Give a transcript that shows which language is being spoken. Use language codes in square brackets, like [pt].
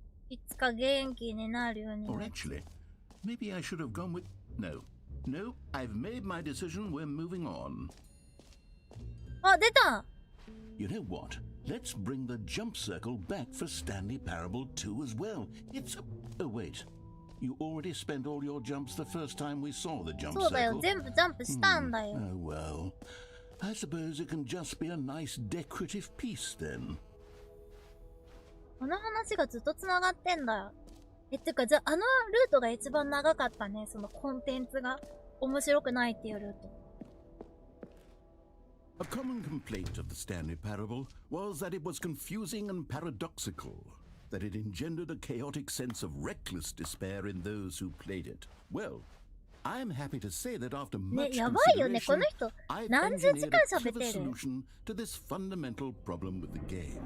[ja] いつか元気になるように。 [en] Or actually, maybe I should have gone with... No, I've made my decision. We're moving on. [ja] あ、出た! [en] You know what? Let's bring the jump circle back for Stanley Parable 2 as well. It's a... Oh, wait. You already spent all your jumps the first time we saw the jump circle. [ja] そうだよ、全部ジャンプしたんだよ。 [en] Oh, well. I suppose it can just be a nice decorative piece then. [ja] この話がずっと繋がってんだよ。てか、じゃあ、ルートが一番長かったね。そのコンテンツが面白くないっていうルート。 [en] A common complaint of the Stanley Parable was that it was confusing and paradoxical, that it engendered a chaotic sense of reckless despair in those who played it. Well, I'm happy to say that after much consideration, I've engineered a clever solution to this fundamental problem with the game.